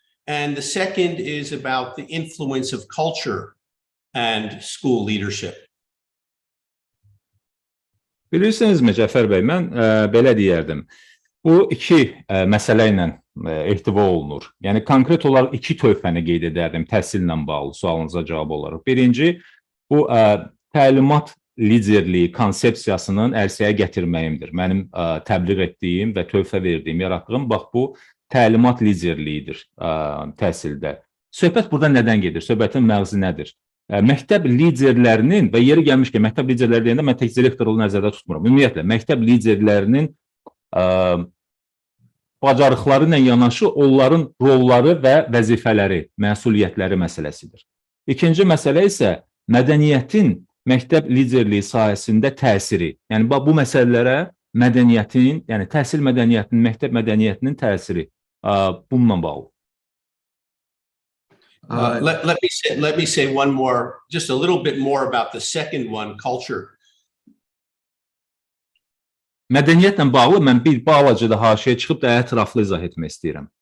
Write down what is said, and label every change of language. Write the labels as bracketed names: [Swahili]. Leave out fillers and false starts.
[English] And the second is about the influence of culture and school leadership. [Azerbaijani] Bilirsinizmi Cəfər bəy, mən belə deyərdim. Bu iki məsələ ilə ehtiva olunur. Yəni konkret olaraq iki tövhəni qeyd edərdim təhsillə bağlı sualınıza cavab olaraq. Birinci, bu təlimat liderliyi konsepsiyasının ərsəyə gətirməyimdir. Mənim təbliğ etdiyim və tövhə verdiyim, yaratdığım bax bu təlimat liderliyidir təhsildə. Söhbət burada nədən gedir? Söhbətin məğzi nədir? Məktəb liderlərinin və yeri gəlmiş ki, məktəb liderləri deyəndə mən tək direktoru nəzərdə tutmuram. Ümumiyyətlə, məktəb liderlərinin bacarıqları ilə yanaşı onların rolları və vəzifələri, məsuliyyətləri məsələsidir. İkinci məsələ isə mədəniyyətin məktəb liderliyi sahəsində təsiri. Yəni bu məsələlərə mədəniyyətin, yəni təhsil mədəniyyətinin, məktəb mədəniyyətinin təsiri bununla bağlı. [English] Let me say one more, just a little bit more about the second one, culture. [Azerbaijani] Mədəniyyətlə bağlı mən bir balaca da haşiyə çıxıb da ətraflı izah etmək istəyirəm.